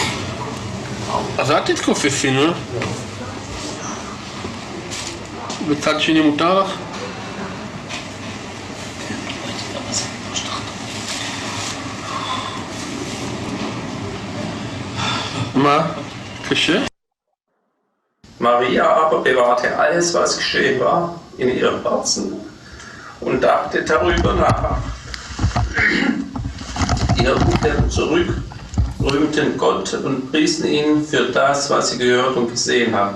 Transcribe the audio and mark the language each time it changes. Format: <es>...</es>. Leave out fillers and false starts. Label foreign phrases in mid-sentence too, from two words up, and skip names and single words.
<he>אז אל תתכופפי, נו. בצד שני מותר לך? מה? קשה?</he> <de>Maria aber bewahrte alles, was geschehen war, in ihrem Herzen und dachte darüber nach. Die Hirten zurück, rühmten Gott und priesen ihn für das, was sie gehört und gesehen hatten.</de>